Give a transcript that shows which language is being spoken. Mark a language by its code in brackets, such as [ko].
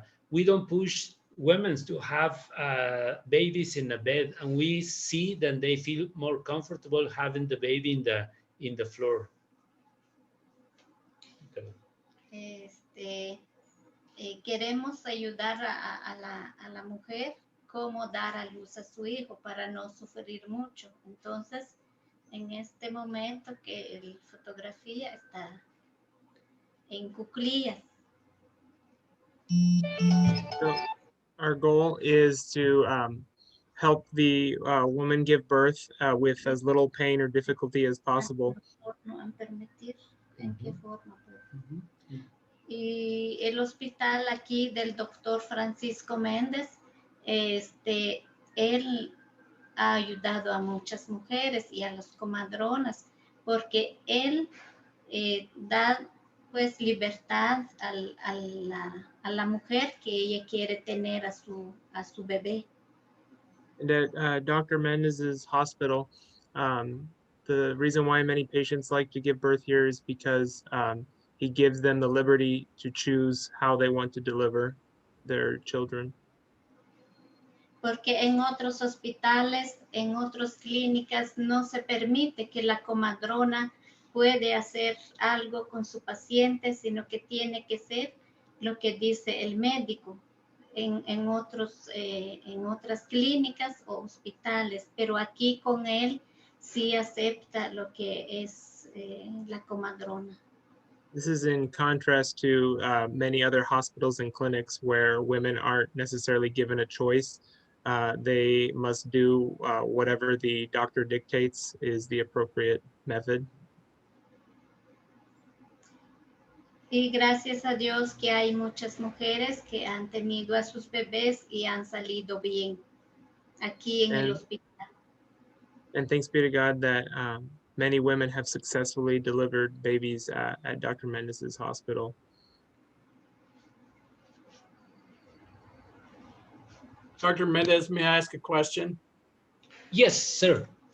[en] we don't push women to have babies in a bed, and we see that they feel more comfortable having the baby in the floor. Okay. [es] Queremos ayudar a la mujer cómo dar a luz a su hijo para no sufrir mucho. Entonces, en este momento que la fotografía está en cuclillas. [en] So our goal is to help the woman give birth with as little pain or difficulty as possible. [es] No han permitir, ¿en qué forma? Y el hospital aquí del doctor Francisco Méndez, él ha ayudado a muchas mujeres y a las comadronas, porque él da pues libertad a la mujer que ella quiere tener a su bebé. [en] And at Dr. Mendez's hospital, the reason why many patients like to give birth here is because he gives them the liberty to choose how they want to deliver their children. [es] Porque en otros hospitales, en otras clínicas, no se permite que la comadrona puede hacer algo con su paciente, sino que tiene que ser lo que dice el médico en otras clínicas o hospitales, pero aquí con él sí acepta lo que es la comadrona. [en] This is in contrast to many other hospitals and clinics where women aren't necessarily given a choice. They must do whatever the doctor dictates is the appropriate method. [es] Y gracias a Dios que hay muchas mujeres que han tenido a sus bebés y han salido bien aquí en el hospital. [en] And thanks be to God that many women have successfully delivered babies at Dr. Mendez's hospital. Dr. Mendez, may I ask a question? Yes, sir.